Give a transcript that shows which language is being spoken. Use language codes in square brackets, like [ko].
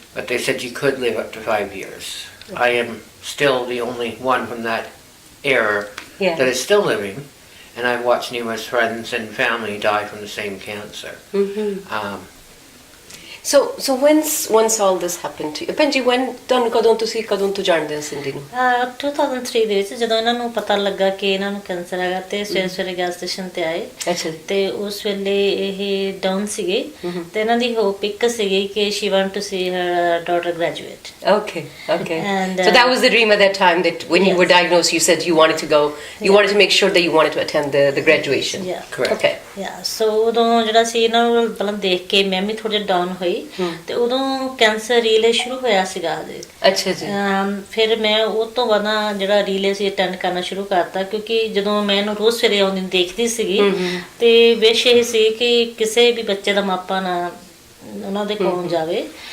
[en] But they said you could live up to 5 years. Okay. I am still the only one from that era that is still living. And I've watched numerous friends and family die from the same cancer. Mm-hmm. So once all this happened to you, Benji, [pa] ਕਦੋਂ ਤੋਂ ਜਾਣਦੇ ਹੋ ਸਿੰਧੀ ਨੂੰ? 2003 ਦੇ ਵਿੱਚ ਜਦੋਂ ਇਹਨਾਂ ਨੂੰ ਪਤਾ ਲੱਗਾ ਕਿ ਇਹਨਾਂ ਨੂੰ ਕੈਂਸਰ ਹੈਗਾ ਤੇ ਸਵੇਰੇ ਗੈਸ ਸਟੇਸ਼ਨ ਤੇ ਆਏ। ਅੱਛਾ। ਤੇ ਉਸ ਵੇਲੇ ਇਹ ਡਾਊਨ ਸੀਗੇ ਤੇ ਇਹਨਾਂ ਦੀ ਹੋਪ ਇੱਕ ਸੀਗੀ ਕਿ [en] she want to see her daughter graduate. Okay. And so that was the dream at that time, that when you were diagnosed, you said you wanted to go, you wanted to make sure that you wanted to attend the graduation. Yeah. Correct. Okay. Yeah. [pa] So ਉਦੋਂ ਜਿਹੜਾ ਸੀ ਇਹਨਾਂ ਨੂੰ ਪਹਿਲਾਂ ਦੇਖ ਕੇ ਮੈਂ ਵੀ ਥੋੜੇ down ਹੋਈ ਤੇ ਉਦੋਂ ਕੈਂਸਰ ਰੀਲੇ ਸ਼ੁਰੂ ਹੋਇਆ ਸੀਗਾ ਹਜੇ। ਅੱਛਾ ਜੀ। ਫਿਰ ਮੈਂ ਉਹ ਤੋਂ ਬਾਅਦ ਜਿਹੜਾ ਰੀਲੇ ਸੀ ਅਟੈਂਡ ਕਰਨਾ ਸ਼ੁਰੂ ਕਰਤਾ, ਕਿਉਂਕਿ ਜਦੋਂ ਮੈਂ ਇਹਨੂੰ ਰੋਜ਼ ਸਵੇਰੇ ਆਉਂਦੀ ਦੇਖਦੀ ਸੀਗੀ ਤੇ ਵਿਸ਼ ਇਹ ਸੀ ਕਿ ਕਿਸੇ ਵੀ ਬੱਚੇ ਦਾ ਮਾਪਾ ਨਾ ਉਹਨਾਂ ਦੇ ਕੋਲ ਜਾਵੇ।